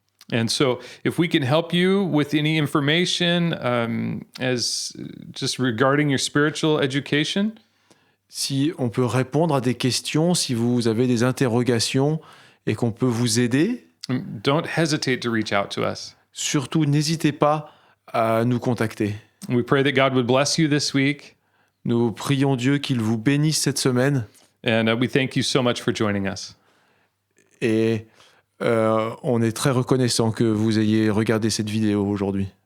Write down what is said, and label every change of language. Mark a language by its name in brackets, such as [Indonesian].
[English] And so, if we can help you with any information as just regarding your spiritual education, [French] Si on peut répondre à des questions, si vous avez des interrogations et qu'on peut vous aider, [English] don't hesitate to reach out to us. [French] surtout n'hésitez pas à nous contacter. [English] We pray that God would bless you this week, [French] Nous prions Dieu qu'il vous bénisse cette semaine [English] and we thank you so much for joining us. [French] et on est très reconnaissant que vous ayez regardé cette vidéo aujourd'hui.